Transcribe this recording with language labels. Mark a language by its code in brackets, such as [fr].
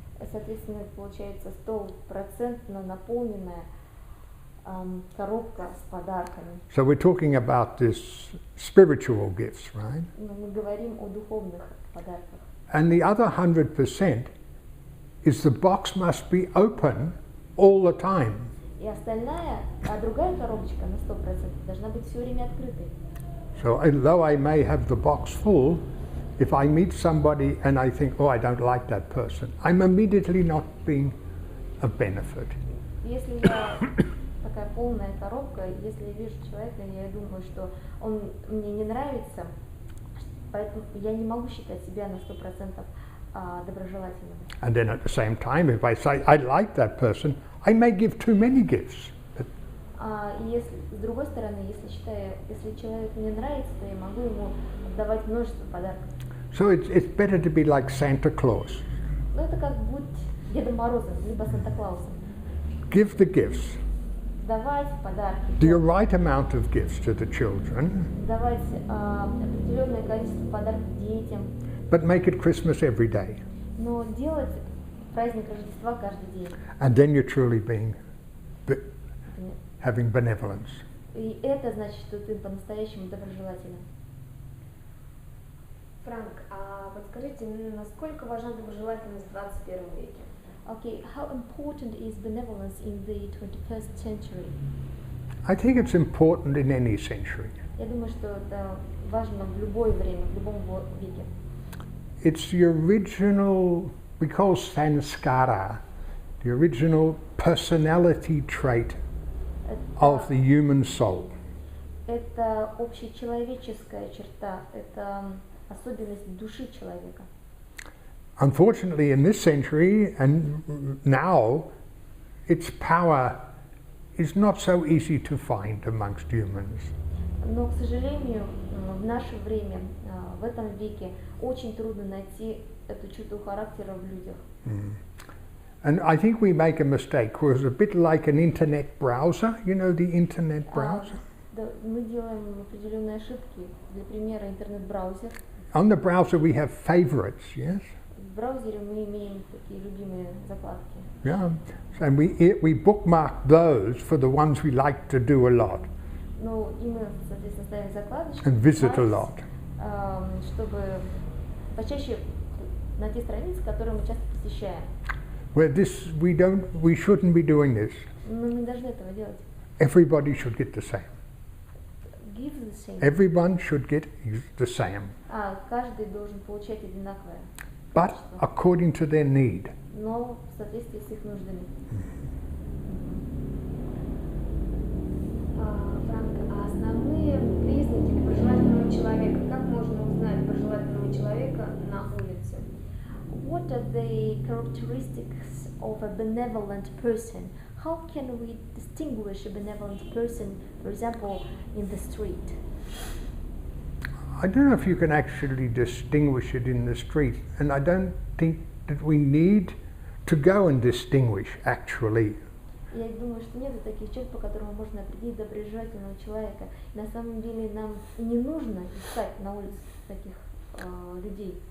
[ru] Соответственно, получается 100% наполненная коробка с подарками. [en] So we're talking about this spiritual gifts, right? [ru] Но мы говорим о духовных подарках. [en] And the other 100% is the box must be open all the time. [ru] И остальная, другая коробочка на 100% должна быть все время открытой. [en] So although I may have the box full, if I meet somebody and I think, oh, I don't like that person, I'm immediately not being of benefit. [ru] Если я такая полная коробка, если я вижу человека, я думаю, что он мне не нравится, поэтому я не могу считать себя на 100% доброжелательным. [en] And then at the same time, if I say I like that person, I may give too many gifts. [ru] И если, с другой стороны, если человек мне нравится, то я могу ему давать множество подарков. [en] So it's better to be like Santa Claus. [ru] Ну это как будь Дедом Морозом, либо Санта-Клаусом. [en] Give the gifts. [ru] Давать подарки. [en] The right amount of gifts to the children. [ru] Давать определенное количество подарков детям. [en] But make it Christmas every day. [ru] Но делать праздник Рождества каждый день. [en] And then you're truly being having benevolence. [ru] И это значит, что ты по-настоящему доброжелателен. Франк, а подскажите, насколько важна доброжелательность в 21 веке? [en] Okay, how important is benevolence in the 21st century? I think it's important in any century. [ru] Я думаю, что это важно в любое время, в любом веке. [en] It's the original, we call sanskara, the original personality trait of the human soul. [ru] Это общечеловеческая черта, это особенность души человека. [en] Unfortunately, in this century and now, its power is not so easy to find amongst humans. [ru] Но, к сожалению, в наше время, в этом веке, очень трудно найти эту черту характера в людях. [en] And I think we make a mistake. It was a bit like an internet browser, you know, the internet browser. [ru] Мы делаем определенные ошибки. Для примера, интернет-браузер. [en] On the browser we have favorites, yes? [ru] В браузере мы имеем такие любимые закладки. [en] Yeah, and we bookmark those for the ones we like to do a lot. [ru] Ну, и мы, соответственно, ставим закладочки. [en] And visit a lot. [ru] Чтобы почаще на те страницы, которые мы часто посещаем. [en] Where we shouldn't be doing this. [ru] Мы не должны этого делать. [en] Everybody should get the same. Give the same. Everyone should get the same. [ru] Каждый должен получать одинаковое. [en] But according to their need. [ru] Но в соответствии с их нуждами. Франк, а основные признаки доброжелательного человека, как можно узнать доброжелательного человека на улице? [en] What are the characteristics of a benevolent person? How can we distinguish a benevolent person, for example, in the street? I don't know if you can actually distinguish it in the street, and I don't think that we need to go and distinguish actually. [ru] Я думаю, что нет таких черт, по которым можно определить доброжелательного человека. На самом деле нам не нужно искать на улице таких людей.